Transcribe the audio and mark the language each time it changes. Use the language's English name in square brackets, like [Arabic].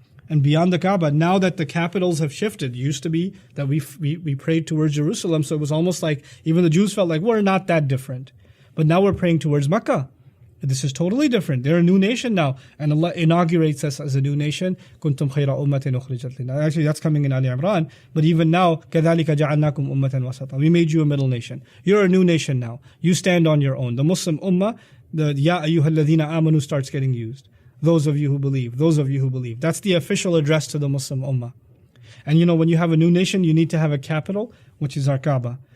[English] And beyond the Kaaba, now that the capitals have shifted, it used to be that we prayed towards Jerusalem, so it was almost like even the Jews felt like we're not that different. But now we're praying towards Mecca. This is totally different. They're a new nation now. And Allah inaugurates us as a new nation. [Arabic] كُنْتُمْ خَيْرَ أُمَّةٍ أُخْرِجَتْ لِلنَّاسِ. [English] Actually, that's coming in Ali Imran. But even now, [Arabic] كَذَلِكَ جَعَلْنَاكُمْ أُمَّةً وَسَطًا. [English] We made you a middle nation. You're a new nation now. You stand on your own. The Muslim ummah, the [Arabic] يَا أَيُّهَا الَّذِينَ آمَنُوا [English] starts getting used. Those of you who believe. Those of you who believe. That's the official address to the Muslim ummah. And when you have a new nation, you need to have a capital, which is our Kaaba.